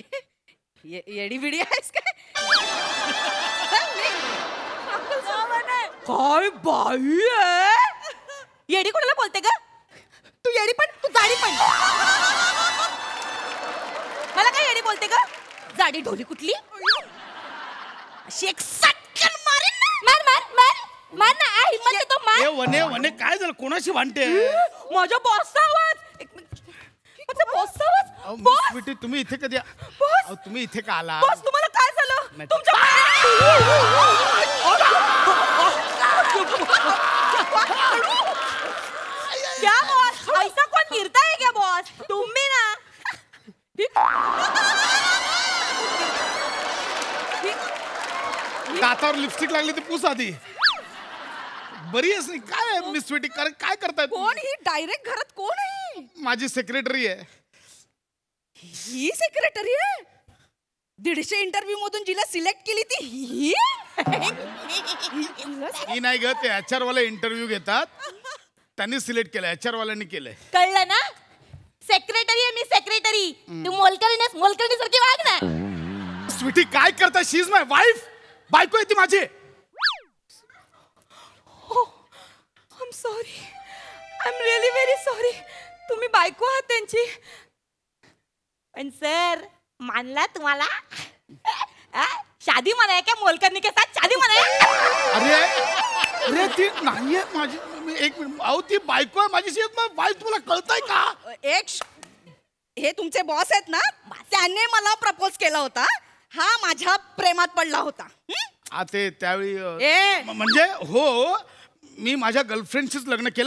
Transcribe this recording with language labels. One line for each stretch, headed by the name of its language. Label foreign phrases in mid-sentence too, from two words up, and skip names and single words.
Marathi: येडी बिडी आहेस काय? काय बाई आहे? येडी कोणाला बोलते ग? तू येडी पण तू जाडी पण. मला काय येडी बोलते ग? जाडी ढोली कुठली? शेक सटकन मारेन ना. मार मार मार मार ना. आ, हिम्मत आहे तो मार. ए वने वने काय झालं? कोणाशी भांडते? माझ्या बॉसचा आवाज. एक मिनिट. माझ्या बॉसचा आवाज. बॉस स्वीटी तुम्ही इथे कधी? बॉस तुम्ही इथे का आला? बॉस तुम्हाला काय झालं? तुमच्या क्या बॉस?
Hindi: ऐसा कौन गिरता है क्या बॉस? तुम भी ना.
Marathi: दातावर लिपस्टिक लागली तर पुस आधी. बरी आहेस नाही? काय मिस स्वीटी काय करताय? कोण ही? डायरेक्ट घरात कोण आहे? माझी सेक्रेटरी आहे. ही सेक्रेटरी आहे? 150 इंटरव्ह्यू मधून जिला सिलेक्ट केली ती ही? ही नाही ग, ते HR वाले इंटरव्ह्यू घेतात, त्यांनी सिलेक्ट केलं. HR वाल्यांनी केलंय. कळलं ना? सेक्रेटरी आहे मी, सेक्रेटरी. तू मोलकरणी सारखी वाग ना. स्वीटी काय करताय?
English: she is my wife.
Marathi: बायको आहे ती माझी.
English: I'm sorry. I'm really very sorry.
Marathi: तुम्ही बायको आहात त्यांची. पण सर मानला तुम्हाला?
Hindi: शादी मनाय क्या? मोलकरणी के साथ शादी मनाय?
Marathi: अरे ती नाहीये माझी. एक मिनिट. अहो ती बायको आहे माझी.
English: she is my wife.
Marathi: तुम्हाला कळतंय का? हे तुमचे बॉस आहेत ना, त्याने मला प्रपोज केला होता. हा माझ्या प्रेमात पडला होता. ते त्यावेळी म्हणजे हो, मी माझ्या गर्लफ्रेंडशीच लग्न केलं.